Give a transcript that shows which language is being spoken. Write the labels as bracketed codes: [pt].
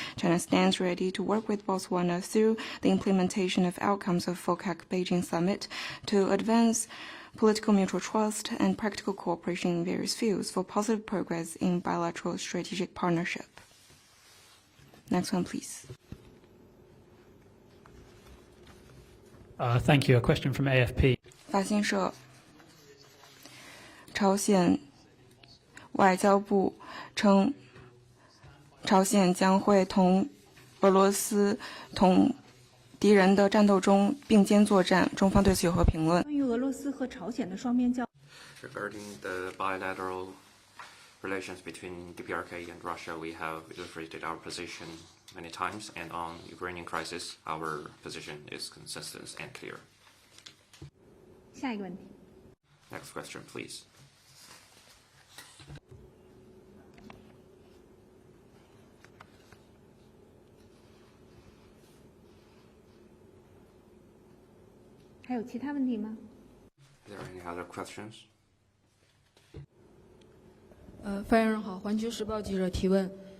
[en] China stands ready to work with Botswana through the implementation of outcomes of FOCAC Beijing Summit to advance political mutual trust and practical cooperation in various fields for positive progress in bilateral strategic partnership. Next one, please. Thank you. A question from AFP. [zh] 法新社，朝鲜外交部称，朝鲜将会同俄罗斯同敌人的战斗中并肩作战。中方对此有何评论？关于俄罗斯和朝鲜的双边交 [en] Regarding the bilateral relations between DPRK and Russia, we have illustrated our position many times, and on Ukrainian crisis, our position is consistent and clear. [zh] 下一个问题。 [en] Next question, please. [zh] 还有其他问题吗？ [en] Are there any other questions? [zh] 发言人好，环球时报记者提问。